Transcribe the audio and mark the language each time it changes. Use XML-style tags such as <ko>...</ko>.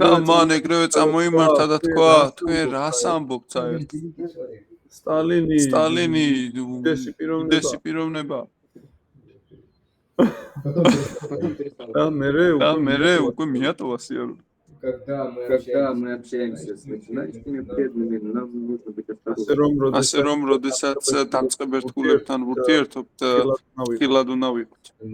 <ka>მან ეგრევე წამოიმართა და თქვა, თქვენ რას ამბობთ საერთოდ?</ka> <ru>Великий человек.</ru> <ka>სტალინი სტალინი უდიდესი პიროვნება. უდიდესი პიროვნება.</ka> <ru>Потом Потом перестала.</ru> <ka>და და მე უკვე მიატოვა სიარული.</ka> <ru>когда мы Когда общаемся мы общаемся с начинающими преданными, нам нужно быть</ru> <ka>ასე</ka> <ru>осторожными.</ru> <ka>რომ ასე რომ, როდესაც დამწყებ ერთგულებთან ვურთიერთობთ, ხილად უნდა ვიყოთ.</ka>